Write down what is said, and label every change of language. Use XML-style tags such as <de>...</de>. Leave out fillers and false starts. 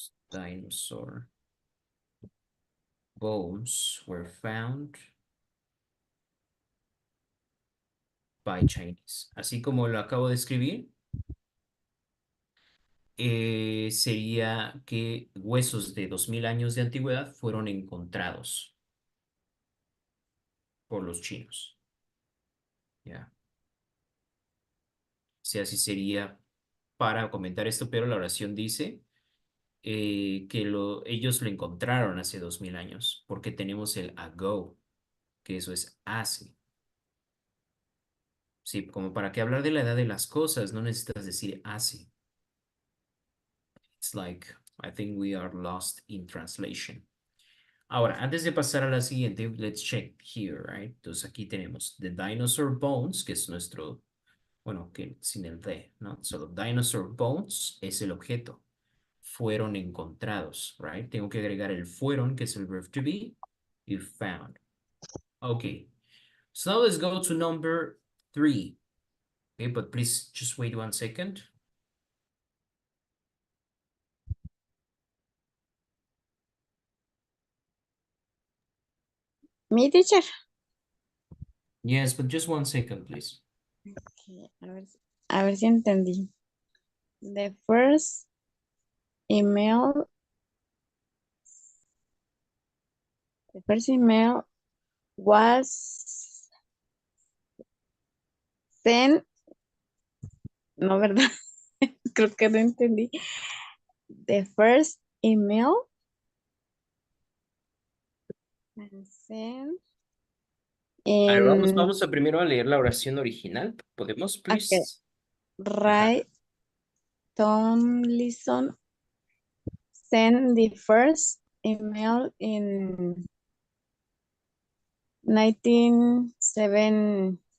<en>Dinosaur bones were found by Chinese.</en> <es>Así como lo acabo de escribir, sería que huesos de 2000 años de antigüedad fueron encontrados. por los chinos. Ya. O sea, así sería para comentar esto, pero la oración dice que ellos lo encontraron hace 2000 años, porque tenemos el ago, que eso es hace. Sí, como para que hablar de la edad de las cosas, no necesitas decir hace.</es> <en>It's like, I think we are lost in translation.</en> <es>Ahora, antes de pasar a la siguiente,</es> <en>let's check here, right?</en> <es>Entonces aquí tenemos</es> <en>the dinosaur bones,</en> <es>que es nuestro, bueno, que sin el de, ¿no? Solo</es> <en>dinosaur bones</en> <es>es el objeto. Fueron encontrados, right? Tengo que agregar el fueron, que es el</es> <en>verb to be,</en> <es>y found.</es> <en>Okay, so now let's go to number 3. Okay, but please just wait 1 second.</en> <es>Mi teacher.</es> <en>Yes, but just 1 second, please.</en> <es>Okay, a ver si entendí.</es> <en>The first email. The first email was sent.</en> <es>No, ¿verdad? Creo que no entendí.</es> <en>The first email sent</en> <es>A ver,</es> <en>in.</en> <es>vamos a primero a leer la oración original. ¿Podemos, please?</es> <en>Okay. Ray Tomlinson sent the first email in 1971.</en>